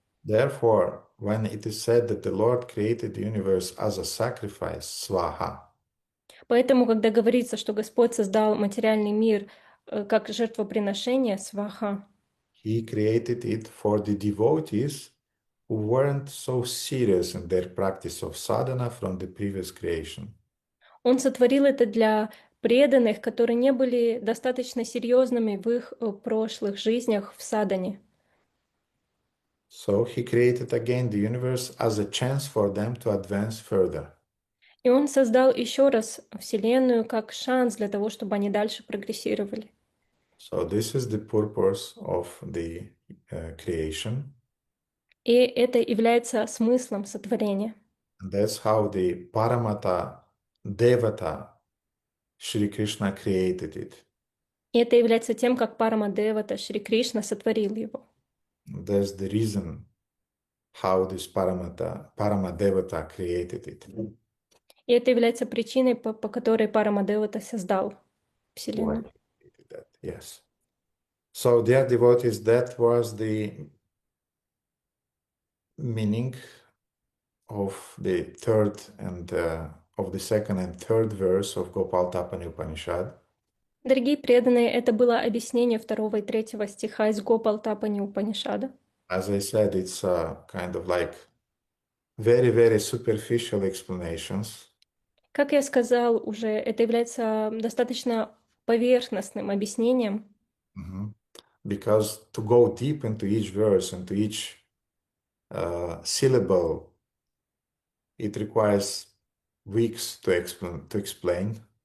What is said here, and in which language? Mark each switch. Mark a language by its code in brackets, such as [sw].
[en] Therefore, when it is said that the Lord created the universe as a sacrifice, swaha, [ru] Поэтому, когда говорится, что Господь создал материальный мир как жертвоприношение, сваха, [en] He created it for the devotees who weren't so serious in their practice of sadhana from the previous creation. [ru] Он сотворил это для преданных, которые не были достаточно серьезными в их прошлых жизнях в садане. [en] So he created again the universe as a chance for them to advance further. [ru] И он создал еще раз Вселенную как шанс для того, чтобы они дальше прогрессировали. [en] So this is the purpose of the creation. [ru] И это является смыслом сотворения. [en] And that's how the Paramata Devata Shri Krishna created it. [ru] И это является тем, как Парамадевата Шри Кришна сотворил его. [en] That's the reason how this Paramadevata created it. [ru] И это является причиной, по которой Парамадевата создал [en] Why [ru] Вселенную. [en] he created that? Yes. So, dear devotees, that was the meaning of the third and of the second and third verse of Gopalatapani Upanishad. [ru] Дорогие преданные, это было объяснение 2 и 3 стиха из Гопалатапани Упанишада. [en] As I said, it's kind of like very, very superficial explanations. [ru] Как я сказал уже, это является достаточно поверхностным объяснением, [en] Because to go deep into each verse, into each syllable, it requires weeks to explain.